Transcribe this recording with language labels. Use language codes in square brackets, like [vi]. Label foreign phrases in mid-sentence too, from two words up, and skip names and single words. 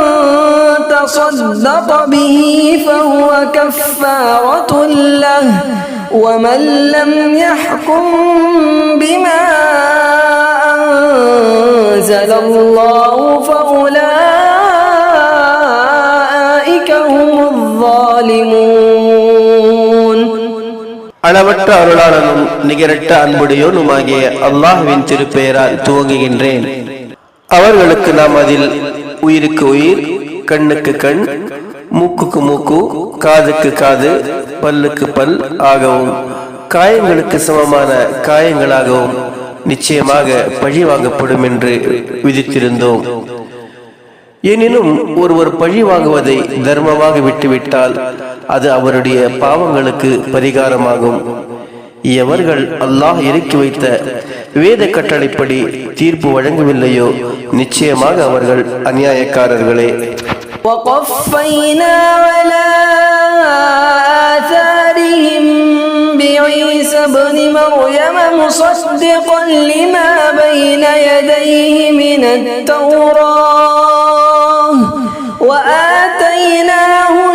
[ar] تصدق به فهو كفارة له ومن لم يحكم بما أنزل الله فأولئك هم الظالمون. [ta] அளவற்ற அருளாளனும் நிகரற்ற அன்புடையோனுமாகிய அல்லாஹ்வின் திருப்பெயரால் துவங்குகின்றேன். அவர்களுக்கு நாம் அதில் உயிருக்கு உயிர், கண்ணுக்கு கண், மூக்குக்கு மூக்கு, காதுக்கு காது, பல்லுக்கு பல் ஆகவும் காயங்களுக்கு சமமான காயங்களாகவும் நிச்சயமாக பழி வாங்கப்படும் என்று விதித்திருந்தோம். எனினும் ஒருவர் பழி வாங்குவதை தர்மமாக விட்டுவிட்டால் அது அவருடைய பாவங்களுக்கு பரிகாரமாகும். எவர்கள் அல்லாஹ் இறக்கி வைத்த வேத கட்டளைப்படி தீர்ப்பு வழங்கவில்லையோ நிச்சயமாக அவர்கள் அநியாயக்காரர்களே. [ar] وقفينا على آثارهم بعيسى ابن مريم مصدقا لما بين يديه من التوراة وآتيناه